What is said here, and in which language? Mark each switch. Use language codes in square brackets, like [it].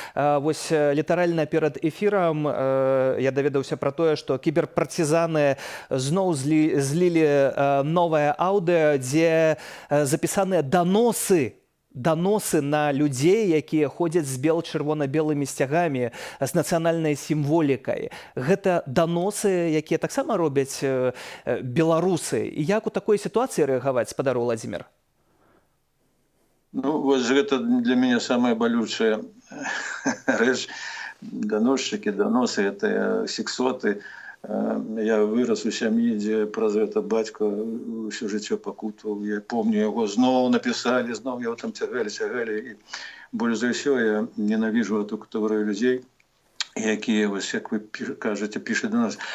[be] Вось літаральна перад эфірам я даведаўся пра тое, што кіберпартизаны зноў злілі новае аўдыо, дзе запісаныя даносы на людзей, якія ходзяць з чырвона-белымі сцягамі, з нацыянальнай сімволікай. Гэта даносы, якія таксама робяць беларусы. І як у такой сітуацыі рэагаваць, спадар Владзімір? [ru] Ну, вот это для меня самая болючая рэч. Доносчики, доносы, это сексоты. [be] Я вырос у сям'і, дзе праз гэта бацька ўсё жыццё пакутаваў. [ru] Я помню, [be] яго зноў напісалі, зноў яго там цягалі. І больш за ўсё я ненавіжу эту катэгорыю людзей, якія, вось, як вы кажаце, пішуць да нас.